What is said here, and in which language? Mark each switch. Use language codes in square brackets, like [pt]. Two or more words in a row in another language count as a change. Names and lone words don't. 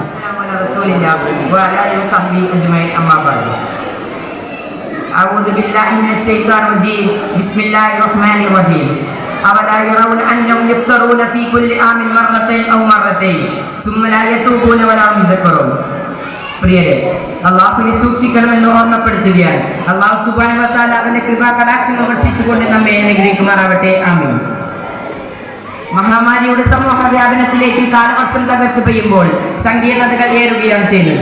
[ar] رسول الله وعلى آله وصحبه أجمعين، أما بعد. أعوذ بالله من الشيطان الرجيم. بسم الله الرحمن الرحيم. أولا يرون أنهم يفطرون في كل عام مرتين أو مرتين ثم لا يتوبون ولا هم يذكرون. [ml] പ്രിയരെ, അള്ളാഹുവിനെ സൂക്ഷിക്കണമെന്ന് ഓർമ്മപ്പെടുത്തുകയാണ്. [ar] الله سبحانه وتعالى [ml] അവന്റെ കൃപാ കടാക്ഷങ്ങൾ വർഷിച്ചുകൊണ്ട് നമ്മെ അനുഗ്രഹിക്കുമാറാവട്ടെ. ആമീൻ. മഹാമാരിയുടെ സമൂഹ വ്യാപനത്തിലേക്ക് കാലവർഷം തകർത്ത് പെയ്യുമ്പോൾ സങ്കീർണതകൾ ഏറുകയാണ് ചെയ്യുന്നത്.